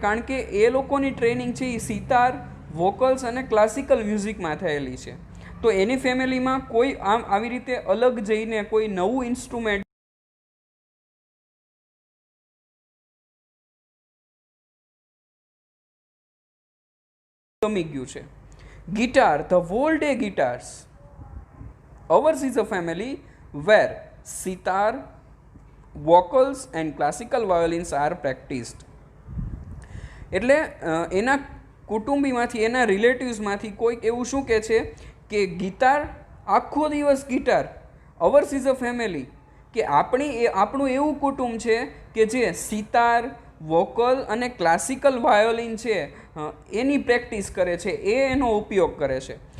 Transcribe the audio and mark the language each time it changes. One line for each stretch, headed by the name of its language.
Gujarati: કારણ કે એ લોકોની ટ્રેનિંગ છે એ સિતાર, વોકલ્સ અને ક્લાસિકલ મ્યુઝિકમાં થયેલી છે. તો એની ફેમિલીમાં કોઈ આવી રીતે અલગ જઈને કોઈ નવું ઇન્સ્ટ્રુમેન્ટ ગમી ગયું છે.
English: Guitar, the whole day guitars. Ours is a family where sitar, vocals and classical violins are practiced.
Gujarati: એટલે એના કુટુંબીમાંથી, એના રિલેટિવ્સમાંથી કોઈક એવું શું કહે છે કે ગિટાર, આખો દિવસ guitar.
English: ours is a family,
Gujarati: કે આપણું એવું કુટુંબ છે કે જે સિતાર, વોકલ અને ક્લાસિકલ વાયોલિન છે એની પ્રેક્ટિસ કરે છે, એનો ઉપયોગ કરે છે.